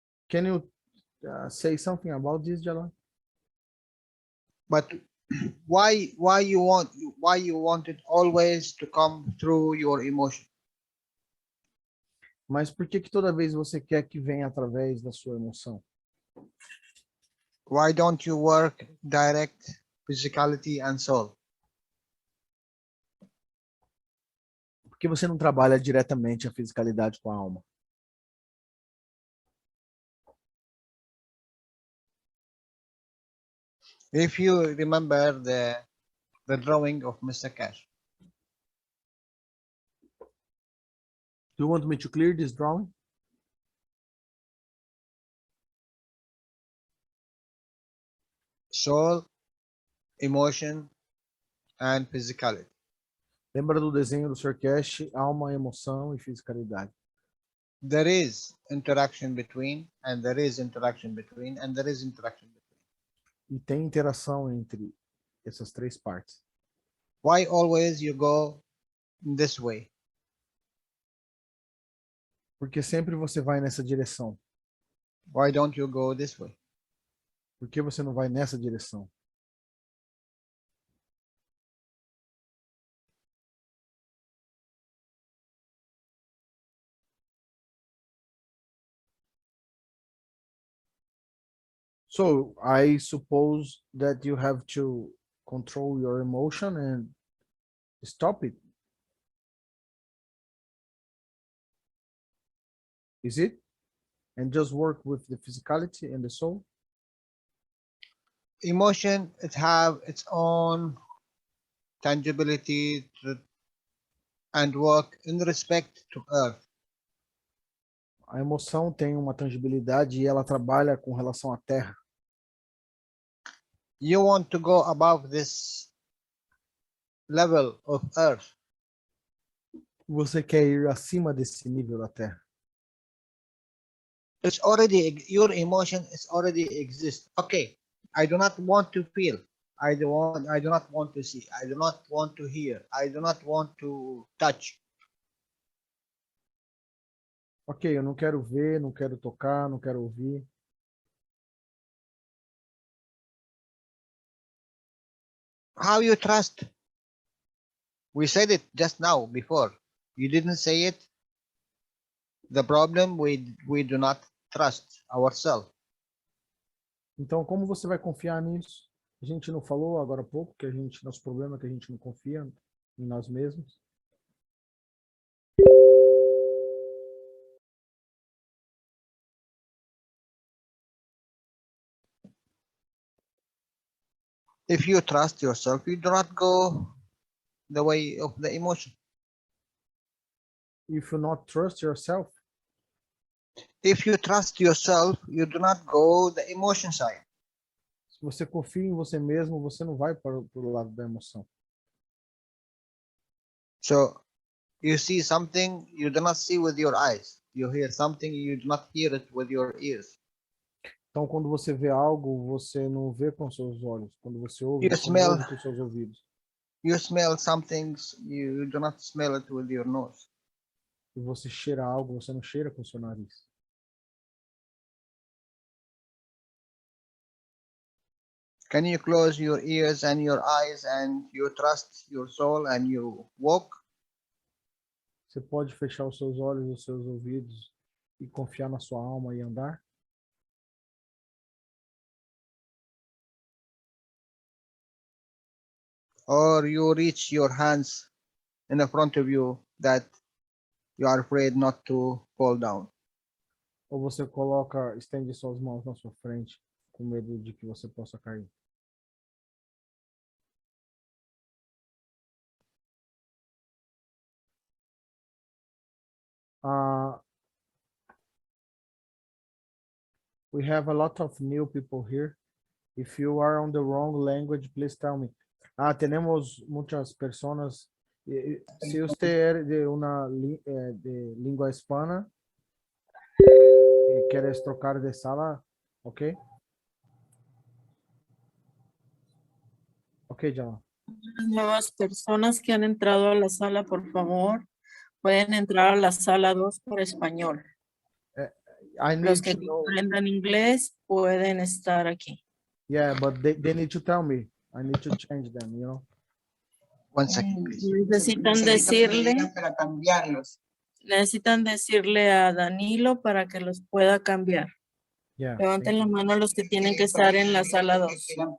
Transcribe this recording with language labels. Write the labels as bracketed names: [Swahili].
[English] Can you say something about this, Jalal? But why you want it always to come through your emotion? [Portuguese] Mas por que toda vez você quer que venha através da sua emoção? [English] Why don't you work direct physicality and soul? [Portuguese] Por que você não trabalha diretamente a fisicalidade com a alma? [English] If you remember the drawing of Mr. Cash, Do you want me to clear this drawing? soul, emotion, and physicality. [Portuguese] Lembra do desenho do Sr. Cash, alma, emoção e fisicalidade. [English] There is interaction between, and there is interaction between, and there is interaction between. [Portuguese] E tem interação entre essas três partes. [English] Why always you go this way? [Portuguese] Porque sempre você vai nessa direção. [English] Why don't you go this way? [Portuguese] Por que você não vai nessa direção? [English] So I suppose that you have to control your emotion and stop it. Is it? And just work with the physicality and the soul? Emotion, it have its own tangibility and work in respect to earth. [Portuguese] A emoção tem uma tangibilidade e ela trabalha com relação à terra. [English] You want to go above this level of earth. [Portuguese] Você quer ir acima desse nível da terra. [English] It's already, your emotion is already exist. Okay, I do not want to feel. I do not want to see. I do not want to hear. I do not want to touch. [Portuguese] Ok, eu não quero ver, não quero tocar, não quero ouvir. [English] How you trust? We said it just now before. You didn't say it. The problem, we do not trust ourselves. [Portuguese] Então, como você vai confiar nisso? A gente não falou agora há pouco que nosso problema é que a gente não confia em nós mesmos. [English] If you trust yourself, you do not go the way of the emotion. If you not trust yourself, If you trust yourself, you do not go the emotion side. [Portuguese] se você confia em você mesmo, você não vai para o lado da emoção. [English] So you see something you do not see with your eyes. You hear something you do not hear it with your ears. [Portuguese] Então, quando você vê algo, você não vê com seus olhos. Quando você ouve, [English] You [Portuguese] você não [English] smell. [Portuguese] ouve com seus ouvidos. [English] You smell some things you do not smell it with your nose. [Portuguese] E você cheira algo, você não cheira com seu nariz. [English] Can you close your ears and your eyes and you trust your soul and you walk? [Portuguese] Você pode fechar os seus olhos e os seus ouvidos e confiar na sua alma e andar? [English] Or you reach your hands in the front of you that you are afraid not to fall down? [Portuguese] Ou você estende suas mãos na sua frente com medo de que você possa cair? [English] We have a lot of new people here. If you are on the wrong language, please tell me. [Spanish] Tenemos muchas personas. Si usted es de una de lengua hispana, quieres trocar de sala, ¿ok? [English] Ok, Jalal. [Spanish] Las nuevas personas que han entrado a la sala, por favor, pueden entrar a la sala 2 por español. [English] I [Spanish] Los [English] need [Spanish] que [English] to know. [Spanish] aprendan inglés pueden estar aquí. [English] Yeah, but they need to tell me. I need to change them, you know. 1 second, please. [Spanish] Necesitan decirle, para cambiarlos. necesitan decirle a Danilo para que los pueda cambiar. [English] Yeah. [Spanish] Levanten la mano los que tienen que estar en la sala 2.